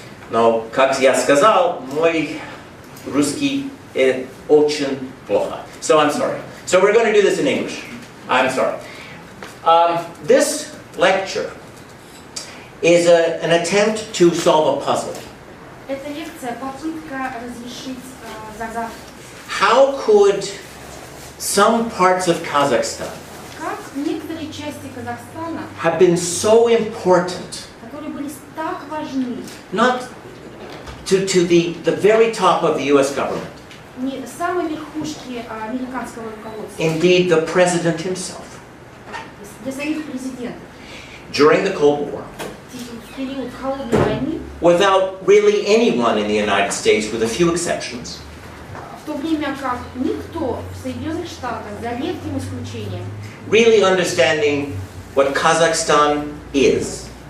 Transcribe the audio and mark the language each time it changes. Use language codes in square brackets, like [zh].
[ru] Но, как я сказал, мой русский очень плохо. [en] So I'm sorry. So we're going to do this in English. I'm sorry. This lecture is an attempt to solve a puzzle. [ru] Эта лекция попытка разрешить загадку. [en] How could some parts of Kazakhstan [ru] Как некоторые части Казахстана, [en] have been so important, [ru] которые были так важны, [en] not to the very top of the U.S. government, [ru] не самой верхушки американского руководства, [en] indeed the president himself, [ru] для самих президентов, [en] during the Cold War, [ru] в период холодной войны, [en] without really anyone in the United States, with a few exceptions, [ru] в то время как никто в Соединенных Штатах, за редким исключением, [en] really understanding what Kazakhstan is,